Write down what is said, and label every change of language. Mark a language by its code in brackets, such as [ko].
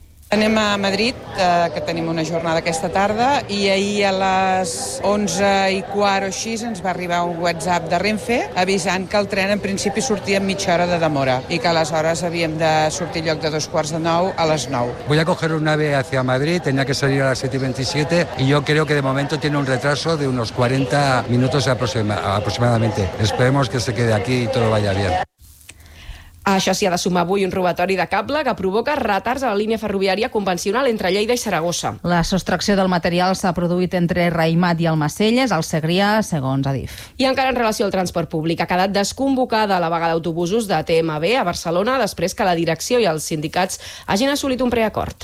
[ca] Anem a Madrid, que tenim una jornada aquesta tarda, i ahir a les 11:15 o així ens va arribar un WhatsApp de Renfe avisant que el tren en principi sortia amb mitja hora de demora i que aleshores havíem de sortir lloc de 8:45 a les 9. [es] Voy a coger un AVE hacia Madrid, tenía que salir a las 7:27 y yo creo que de momento tiene un retraso de unos 40 minutos aproximadamente. Esperemos que se quede aquí y todo vaya bien. [ca] Això s'hi ha de sumar avui un robatori de cable que provoca retards a la línia ferroviària convencional entre Lleida i Saragossa. La sostracció del material s'ha produït entre Raïmat i Almacelles, al Segrià, segons ADIF. I encara en relació al transport públic, ha quedat desconvocada la vaga d'autobusos de TMB a Barcelona després que la direcció i els sindicats hagin assolit un preacord.